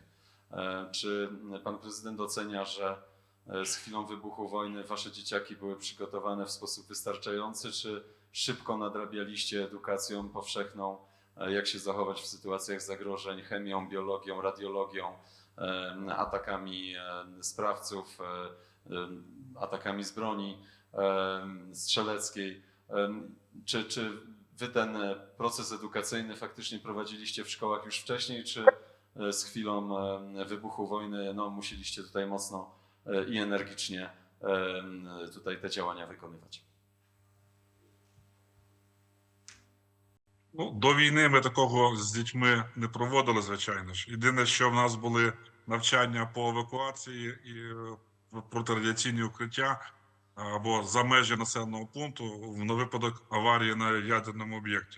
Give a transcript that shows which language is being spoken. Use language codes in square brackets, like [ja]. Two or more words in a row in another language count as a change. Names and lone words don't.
[pl] Czy pan prezydent ocenia, że z chwilą wybuchu wojny wasze dzieciaki były przygotowane w sposób wystarczający, czy szybko nadrabialiście edukacją powszechną jak się zachować w sytuacjach zagrożeń chemią, biologią, radiologią, atakami sprawców, atakami z broni strzeleckiej. Czy wy ten proces edukacyjny faktycznie prowadziliście w szkołach już wcześniej, czy z chwilą wybuchu wojny no, musieliście tutaj mocno i energicznie tutaj te działania виконувати? [uk] Ну, до війни ми такого з дітьми не проводили, звичайно ж. Єдине, що в нас були навчання по евакуації і протирадіаційні укриття або за межі населеного пункту на випадок аварії на ядерному об'єкті.